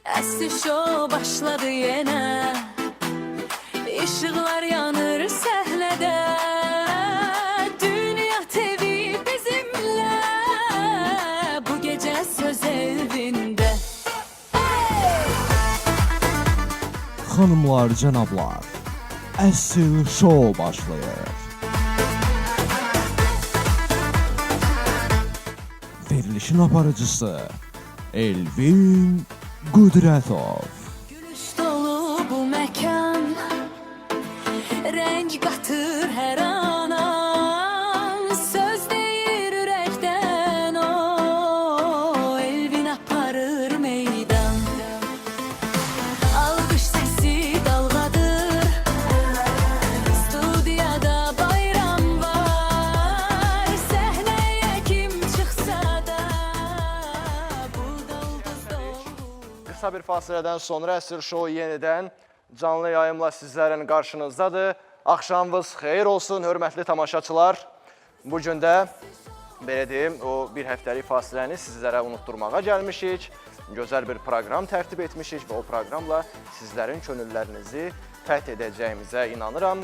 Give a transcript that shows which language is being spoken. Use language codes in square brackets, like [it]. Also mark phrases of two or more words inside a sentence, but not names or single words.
[en] reality show [tr] başladı yine. Işıklar yanır sahnede. Dünya TV bizimle. Bu gece söz evinde. Hanımlar, [az] cənablar, əsl şou başlayır. Verilişin aparıcısı Elvin Qudrətov. [tr] Gülüş dolu bu mekan. Renk katır her an. Söz değil yürekten o. Elvin aparır meydan. Alkış sesi dalgadır. [az] Studiyada bayram var. [tr] Sahneye kim çıksa da bu daldız dolu. [az] Kısa bir fasilədən sonra Əsr Show yenidən canlı yayımla sizlərin qarşınızdadır. Axşamınız xeyir olsun, hörmətli tamaşaçılar. Bugün də, belə deyim, o bir həftəlik fasiləni sizlərə unutturmağa gəlmişik. Gözəl bir proqram tərtib etmişik və o proqramla sizlərin könüllərinizi fəth edəcəyimizə inanıram.